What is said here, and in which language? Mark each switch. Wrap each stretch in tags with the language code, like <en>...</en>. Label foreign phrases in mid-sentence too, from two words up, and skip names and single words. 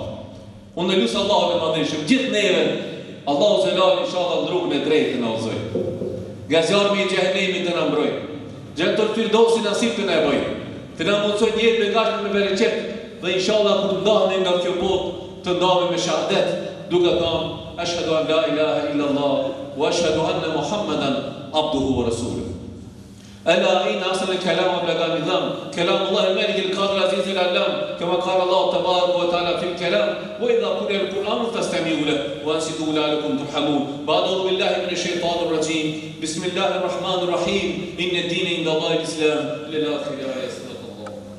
<sq>Unë lusë Allahun e Madhëshëm, gjithë neve, Allahu xhelal inshallah në rrugën e drejtë na udhëzoj. Nga zjarmi i xhehenemit të na mbroj. Xhentul Firdausi nasip të na e bëj. Të na mundsoj një jetë me gashme me bereqet dhe inshallah kur ndahemi nga kjo botë të ndahemi me shahadet, duke thënë</sq> <ar>أشهد أن لا إله إلا الله وأشهد أن محمدا عبده ورسوله. ألا إن أصل الكلام وبلغ النظام كلام الله الملك القادر العزيز العلام كما قال الله تبارك وتعالى في الكلام وإذا قرئ القرآن فاستمعوا له وأنصتوا لعلكم ترحمون. بعد أعوذ بالله من الشيطان الرجيم بسم الله الرحمن الرحيم إن الدين عند الله الإسلام للآخر آية صدق الله.</ar>